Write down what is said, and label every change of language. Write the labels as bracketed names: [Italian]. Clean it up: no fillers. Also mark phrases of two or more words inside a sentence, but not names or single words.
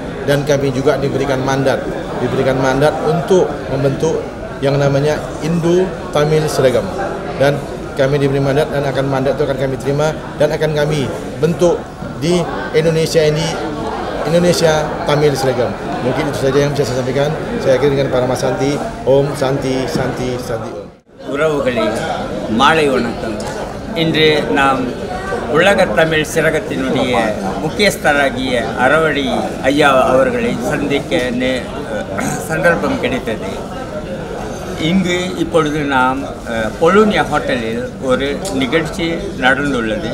[Indonesian] Dan kami juga diberikan mandat untuk membentuk yang namanya Indo Tamil Seragam. Dan kami diberi mandat dan mandat itu akan kami terima dan akan kami bentuk di Indonesia ini, Indonesia Tamil Seragam. Mungkin itu saja yang bisa saya sampaikan. Saya akhiri dengan para Mas Santi. [Sanskrit] Om Santi Santi Santi Om. [Tamil] உறவுகளே, மாலை வணக்கம். இன்று நாம் உலக தமிழ் சிறகத்தினுடைய முக்கியஸ்தராகிய அறவழி ஐயா அவர்களை சந்திக்க சந்தர்ப்பம் கிடைத்தது. இங்கு இப்பொழுது நாம் பொலோனியா ஹோட்டலில் ஒரு நிகழ்ச்சி நடந்துள்ளது.